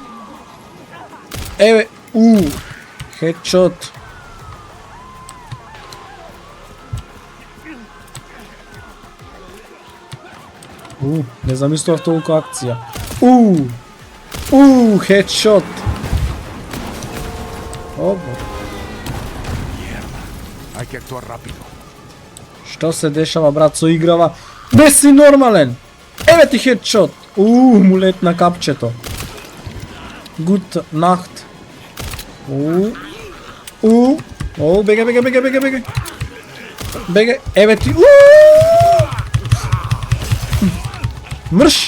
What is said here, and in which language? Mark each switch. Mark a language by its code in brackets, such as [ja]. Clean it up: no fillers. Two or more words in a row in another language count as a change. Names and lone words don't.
[mk] Еве, хедшот. Не замислував толку акција. Хедшот. Обо. [es] Hay que actuar rápido. [mk] Што се дешава, брат, со играва? Не си нормален! Еве ти хедшот! Му летна капчето. [de] Gute Nacht. [mk] Бегај. Бегај, еве ти. Мрш!